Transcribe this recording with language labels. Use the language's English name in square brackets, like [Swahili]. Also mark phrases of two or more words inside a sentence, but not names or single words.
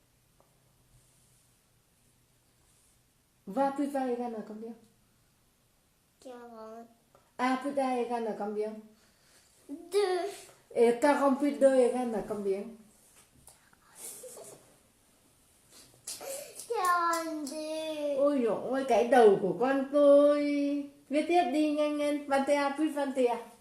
[French] 20 plus 20 égale à combien? 40. A plus A égale à combien? 2. Et 40 plus 2 égale à combien? 42. [Vietnamese] Ôi dồi ôi, cái đầu của con tôi. Viết tiếp đi, nhanh lên. 21 plus 21.